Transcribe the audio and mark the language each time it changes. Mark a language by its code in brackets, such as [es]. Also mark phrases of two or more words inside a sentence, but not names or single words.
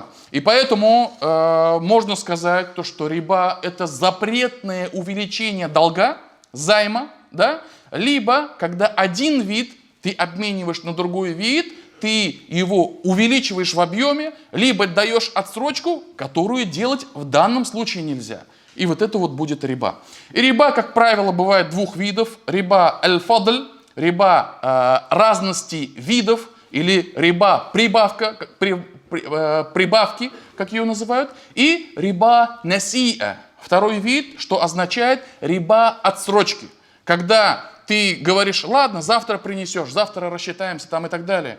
[ru] И поэтому можно сказать, то, что риба – это запретное увеличение долга, займа, да? Либо когда один вид ты обмениваешь на другой вид, ты его увеличиваешь в объеме, либо даешь отсрочку, которую делать в данном случае нельзя. И вот это вот будет риба. И риба, как правило, бывает двух видов. [ar] ربا الفضل, [ru] риба разности видов, или риба прибавки, как ее называют, и [ar] ربا نسيئة. [ru] Второй вид, что означает риба отсрочки. Когда ты говоришь, ладно, завтра принесешь, завтра рассчитаемся там и так далее.